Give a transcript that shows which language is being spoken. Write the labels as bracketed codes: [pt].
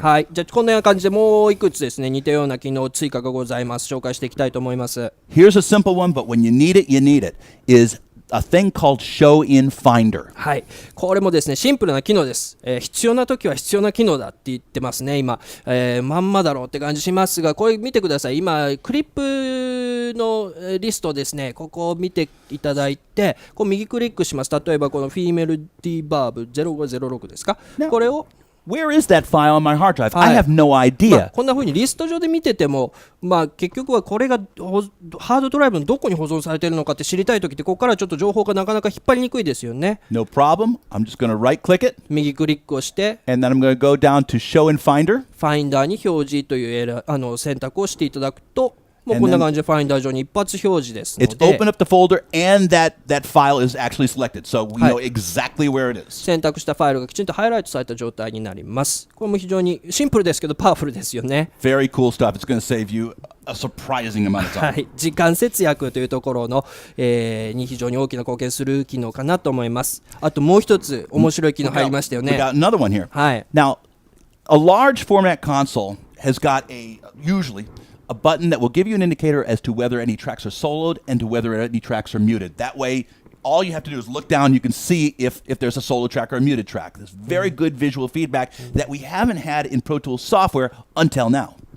[ja] はい、じゃあこんな感じでもういくつですね、似たような機能追加がございます。紹介していきたいと思います。 [en] Here's a simple one, but when you need it, you need it. Is a thing called Show in Finder. [ja] はい、これもですねシンプルな機能です。必要な時は必要な機能だって言ってますね今、まんまだろうって感じしますが、これ見てください。今クリップのリストですね、ここを見ていただいて、こう右クリックします。例えばこのフィーメルディバーブ0506ですか、これを [en] Where is that file on my hard drive? I have no idea. [ja] こんな風にリスト上で見てても、結局はこれがハードドライブのどこに保存されているのかって知りたいときって、ここからちょっと情報がなかなか引っ張りにくいですよね。 [en] No problem. I'm just going to right click it. [ja] 右クリックをして、 [en] and then I'm going to go down to Show in Finder. [ja] ファインダーに表示という選択をしていただくと、もうこんな感じでファインダー上に一発表示ですので、 [en] It's open up the folder and that file is actually selected, so we know exactly where it is. [ja] 選択したファイルがきちんとハイライトされた状態になります。これも非常にシンプルですけどパワフルですよね。 [en] Very cool stuff. It's going to save you a surprising amount of time. [ja] はい、時間節約というところの、に非常に大きな貢献する機能かなと思います。あともう一つ面白い機能入りましたよね。 [en] We got another one here. [ja] はい。 [en] Now, a large format console has got usually a button that will give you an indicator as to whether any tracks are soloed and to whether any tracks are muted. That way, all you have to do is look down. You can see if there's a solo track or a muted track. There's very good visual feedback that we haven't had in Pro Tools software until now.